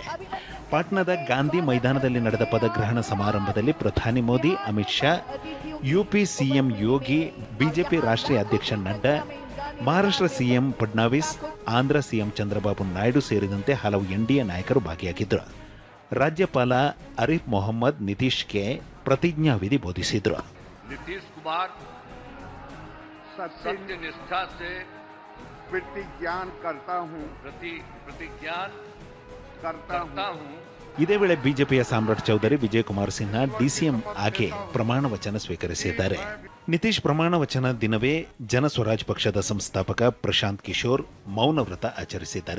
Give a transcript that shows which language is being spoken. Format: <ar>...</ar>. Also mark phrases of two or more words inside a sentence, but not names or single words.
<kn>ಪಾಟ್ನಾದ ಗಾಂಧಿ ಮೈದಾನದಲ್ಲಿ ನಡೆದ ಪದಗ್ರಹಣ ಸಮಾರಂಭದಲ್ಲಿ ಪ್ರಧಾನಿ ಮೋದಿ, ಅಮಿತ್ ಶಾ, ಯುಪಿ ಸಿಎಂ ಯೋಗಿ, ಬಿಜೆಪಿ ರಾಷ್ಟ್ರೀಯ ಅಧ್ಯಕ್ಷ ನಡ್ಡಾ, ಮಹಾರಾಷ್ಟ್ರ ಸಿಎಂ ಫಡ್ನವೀಸ್, ಆಂಧ್ರ ಸಿಎಂ ಚಂದ್ರಬಾಬು ನಾಯ್ಡು ಸೇರಿದಂತೆ ಹಲವು ಎನ್ಡಿಎ ನಾಯಕರು ಭಾಗಿಯಾಗಿದ್ದರು. ರಾಜ್ಯಪಾಲ ಅರಿಫ್ ಮೊಹಮ್ಮದ್ ನಿತೀಶ್ಗೆ ಪ್ರತಿಜ್ಞಾ ವಿಧಿ ಬೋಧಿಸಿದರು.</kn> <hi>नीतीश कुमार सत्य निष्ठा से प्रतिज्ञान करता हूँ</hi> <kn>ಇದೇ ವೇಳೆ ಬಿಜೆಪಿಯ ಸಾಮ್ರಾಟ್ ಚೌಧರಿ, ವಿಜಯಕುಮಾರ್ ಸಿನ್ಹಾ ಡಿಸಿಎಂ ಆಗಿ ಪ್ರಮಾಣ ವಚನ ಸ್ವೀಕರಿಸಿದ್ದಾರೆ. ನಿತೀಶ್ ಪ್ರಮಾಣ ವಚನ ದಿನವೇ ಜನಸ್ವರಾಜ್ ಪಕ್ಷದ ಸಂಸ್ಥಾಪಕ ಪ್ರಶಾಂತ್ ಕಿಶೋರ್ ಮೌನವ್ರತ ಆಚರಿಸಿದ್ದಾರೆ.</kn>